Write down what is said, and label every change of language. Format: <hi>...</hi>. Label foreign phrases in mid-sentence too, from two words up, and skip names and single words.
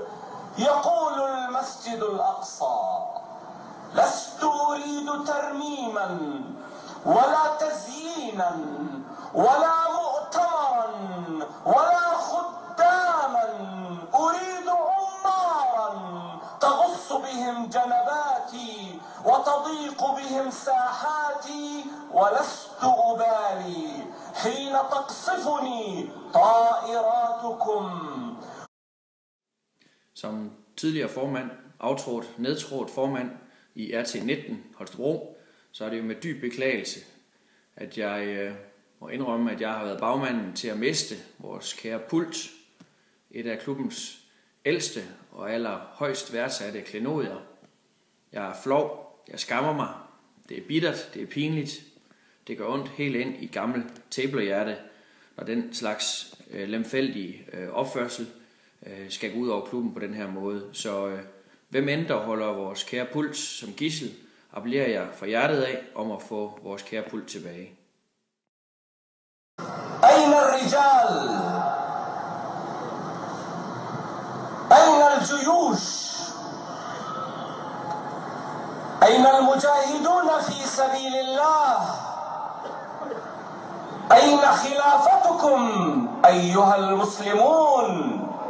<ar>يقول المسجد الأقصى: لست أريد ترميما ولا تزيينا ولا مؤتمرا ولا خداما، أريد عمارا تغص بهم جنباتي وتضيق بهم ساحاتي، ولست أبالي حين تقصفني طائراتكم.</ar> <da>Som tidligere formand, nedtrådt formand i RT19 Holstebro, så er det jo med dyb beklagelse, at jeg må indrømme, at jeg har været bagmanden til at miste vores kære pult, et af klubbens ældste og allerhøjst værdsatte klenodier. Jeg er flov, jeg skammer mig, det er bittert, det er pinligt, det gør ondt helt ind i gammel tablerhjerte, når den slags lemfældige opførsel skal gå ud over klubben på den her måde. Så hvem end der holder vores kære pult som gidsel, appellerer jeg fra hjertet af om at få vores kære pult tilbage.</da> <ar>أين الرجال؟ أين الجيوش؟ أين المجاهدون في سبيل الله؟ أين خلافتكم أيها المسلمون؟</ar>